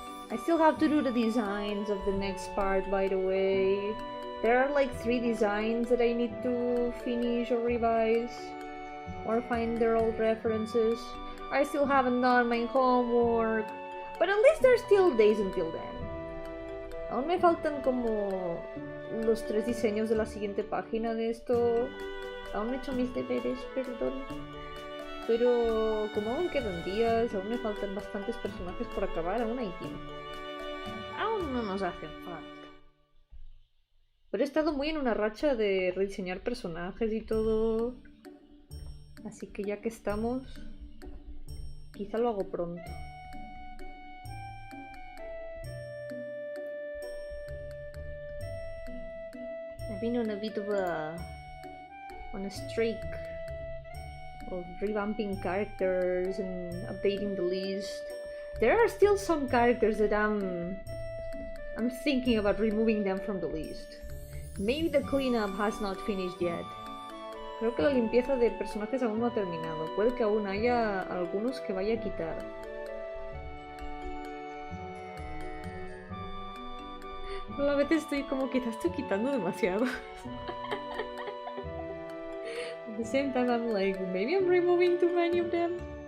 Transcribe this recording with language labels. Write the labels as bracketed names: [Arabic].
[English] I still have to do the designs of the next part, by the way. There are like 3 designs that I need to finish or revise, or find their old references. I still haven't done my homework, but at least there's still days until then. [Spanish] Aún me faltan como los 3 diseños de la siguiente página de esto. Aún no he hecho mis deberes, perdón. Pero como aún quedan días, aún me faltan bastantes personajes por acabar, aún hay tiempo. Aún no nos hacen falta. Pero he estado muy en una racha de rediseñar personajes y todo. Así que ya que estamos, quizá lo hago pronto. [English] I've been on a bit of on a streak of revamping characters and updating the list. There are still some characters that I'm thinking about removing them from the list. Maybe the cleanup has not finished yet. [Spanish] Creo que la limpieza de personajes aún no ha terminado. Puede que aún haya algunos que vaya a quitar. A la vez estoy como quizás estoy quitando demasiado. [English] At the same time I'm like, maybe I'm removing too many of them.